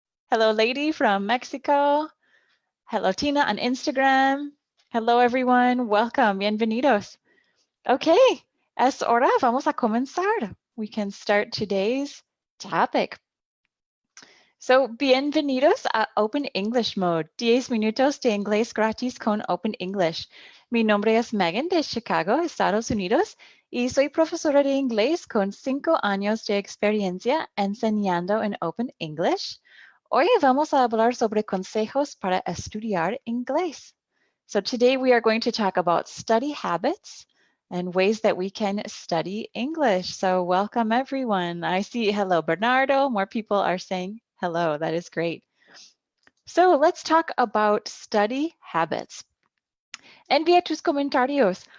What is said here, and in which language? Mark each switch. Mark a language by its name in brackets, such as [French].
[English] Hello, Lady from Mexico. Hello, Tina on Instagram. Hello, everyone. Welcome. [Spanish] Bienvenidos. Okay, es hora. Vamos a comenzar. [English] We can start today's topic. So, [Spanish] bienvenidos [English] a Open English Mode. [Spanish] 10 minutos de inglés gratis con Open English. Mi nombre es Meghann de Chicago, Estados Unidos, y soy profesora de inglés con 5 años de experiencia enseñando en Open English. Hoy vamos a hablar sobre consejos para estudiar inglés. [English] So today we are going to talk about study habits and ways that we can study English. So welcome everyone. I see hello Bernardo. More people are saying hello. That is great. So let's talk about study habits. [Spanish] Envía tus comentarios.